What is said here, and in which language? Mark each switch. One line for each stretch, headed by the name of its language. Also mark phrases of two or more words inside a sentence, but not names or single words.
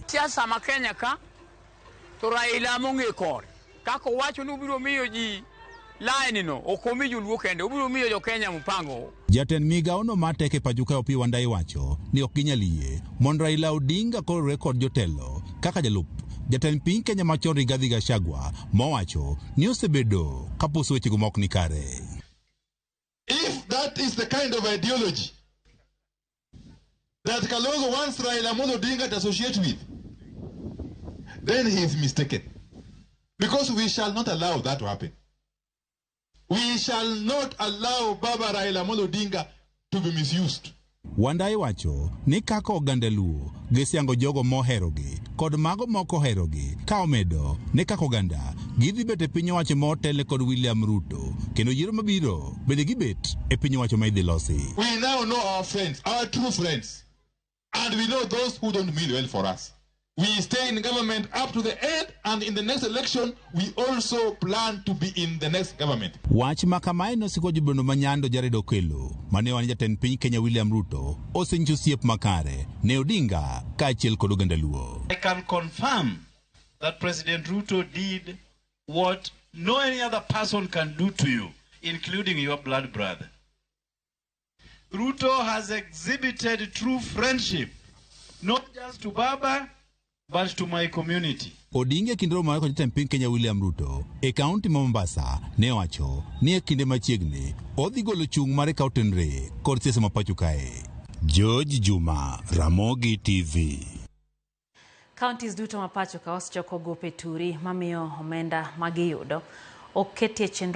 Luo (Kenya and Tanzania): Siasa ma Kenya ka to Raila mong'e kore kako wacho ni ubiro miyo ji line no okomi joluo kende ubiro miyo jo Kenya mpango. Jatend migao no mateke pacho kae Opiyo Wandayi wacho ni ok ginyal yie mondo Raila Odinga koro rekod jotelo kaka jalup jatend piny Kenya machon Rigathi Gachagua mowacho ni osebedo kaposo weche go mok ni kare.
English: If that is the kind of ideology that Kalonzo wants Raila Amolo Odinga to associate with, then he is mistaken. Because we shall not allow that to happen. We shall not allow Baba Raila Amolo Odinga to be misused.
Luo (Kenya and Tanzania): Wandayi wacho ni kaka oganda Luo gisiango jogo moherogi kod mago moko herogi ka omedo ni kaka oganda gidhi bet e piny owacho motele kod William Ruto kendo yiero mabiro bende gibet e piny owacho ma idhi losi.
English: We now know our friends, our true friends, and we know those who don't mean well for us. We stay in government up to the end, and in the next election, we also plan to be in the next government.
Luo (Kenya and Tanzania): Wach makamae nosiko jubono manyando Jared Okelo mane wani jatend piny Kenya William Ruto osenyiso osiep makare ne Odinga ka achiel kod oganda Luo.
English: I can confirm that President Ruto did what no any other person can do to you, including your blood brother. Ruto has exhibited true friendship, not just to Baba, but to my community.
Luo (Kenya and Tanzania): Odinga kinde romo mar jatend piny Kenya William Ruto e kaunti ma Mombasa ne wacho ni e kinde machiegni odhi golo chung' mar kautenre kod siasa ma pacho kae. George Juma, Ramogi TV. Counties duto ma pacho ka osechoko gope turi mamiyo omenda magiyudo oketie chenro makare.